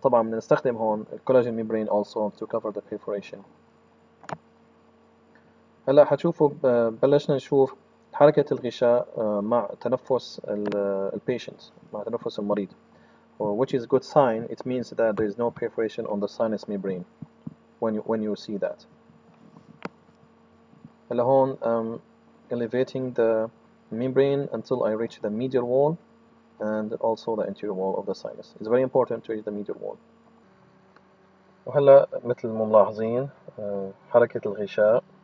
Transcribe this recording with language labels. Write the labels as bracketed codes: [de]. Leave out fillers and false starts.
[ar] طبعا بنستخدم هون [en] collagen membrane also to cover the perforation. [ar] هلا حتشوفوا بلشنا نشوف حركة الغشاء مع تنفس البيشنت، مع تنفس المريض، [en] which is a good sign. It means that there is no perforation on the sinus membrane when you see that. [ar] هلا هون [en] elevating the membrane until I reach the medial wall and also the anterior wall of the sinus. It's very important to reach the medial wall. [ar] وهلا مثل ما ملاحظين حركة الغشاء.